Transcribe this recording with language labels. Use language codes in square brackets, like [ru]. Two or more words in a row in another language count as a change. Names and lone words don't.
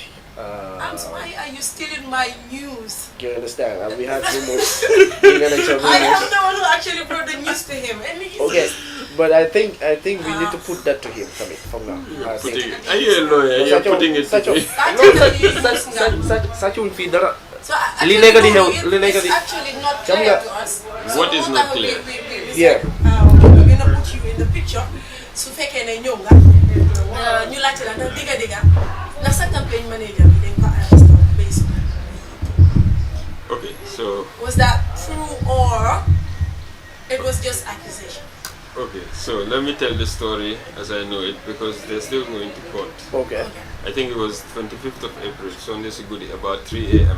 [en] So why are you stealing my news? You understand? We had rumors. We're gonna tell I am rumors. the one who actually brought the news to him, and he's Okay, but I think we need to put that to him from now. I think. Are you a lawyer? You're putting it to me. [wo] Such un fi dara. [en] So [wo] Li nekk di xew, li nekk di- [en] it's actually not [wo] Xam [en] clear [wo] nga- [en] to us. What is not clear? Yeah. We're gonna put you in the picture. [wo] Su fekkee ne ñëw nga ñu laajte la ndax digga ndax sa [en] campaign manager [wo] bi dañ ko [en] arrest based on. Okay, so Was that true or it was just accusation? okay, so let me tell the story as I know it because they're still going to court. Okay. I think it was 25th of April, Sunday Sigudi, about 3 a.m.